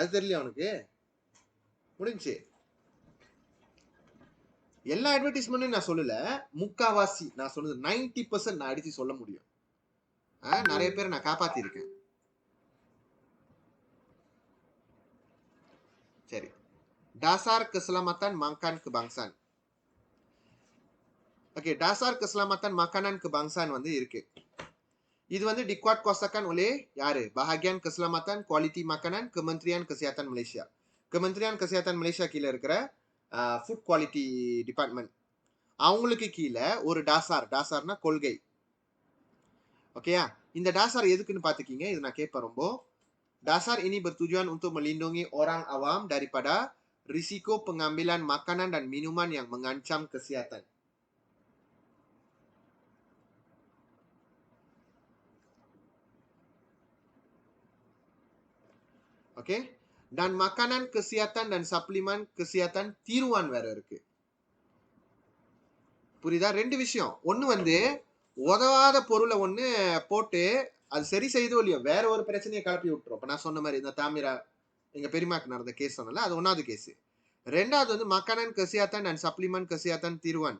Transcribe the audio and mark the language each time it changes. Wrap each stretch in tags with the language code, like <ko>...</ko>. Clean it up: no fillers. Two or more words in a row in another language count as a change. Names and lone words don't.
<ta>அது தெரியல அவனுக்கு, முடிஞ்சு. எல்லா அட்வர்டைஸ்மெண்ட்டும் நான் சொல்லல, முக்காவாசி நான் சொன்னது 90% நான் அடிச்சு சொல்ல முடியும். நிறைய பேரை நான் காப்பாத்தி இருக்கேன். சரி,</ta> <ms>dasar keselamatan makan kebangsaan.</ms> <ta>ஓகே,</ta> <ms>dasar keselamatan makanan kebangsaan</ms> <ta>வந்து இருக்கு. இது வந்து dikuatkuasakan oleh யாரு?</ta> <ms>Bahagian Keselamatan Kualiti Makanan Kementerian Kesihatan Malaysia.</ms> <ta>Kementerian Kesihatan Malaysia கீழே இருக்கிற</ta> <en>food quality department,</en> <ta>அவங்களுக்கு கீழே ஒரு டாசார்னா கொள்கை. ஓகேயா? இந்த டாசார் எதுக்குன்னு பார்த்துக்கிங்க. இது நான் கேட்பேன் ரொம்ப.</ta> <ms>Dasar ini bertujuan untuk melindungi orang awam daripada risiko pengambilan makanan dan minuman yang mengancam kesehatan. Oke? Dan makanan kesehatan dan suplemen kesehatan tiruan</ms> <ta>வேற இருக்கு. புரியுதா? 2 விஷயம். ஒண்ணு வந்து உதவாத பொருளை ஒண்ணு போட்டு அது சரி செய்தோ இல்லையோ வேற ஒரு பிரச்சனையை கிளப்பி விட்டுரும். இப்ப நான் சொன்ன மாதிரி இந்த தாமிரா எங்க பெரியமாக்கு நடந்த கேஸ் சொன்னல, அது 1வது கேஸ். 2வது வந்து</ta> <ms>makanan kesihatan and suplemen kesihatan tiruan.</ms>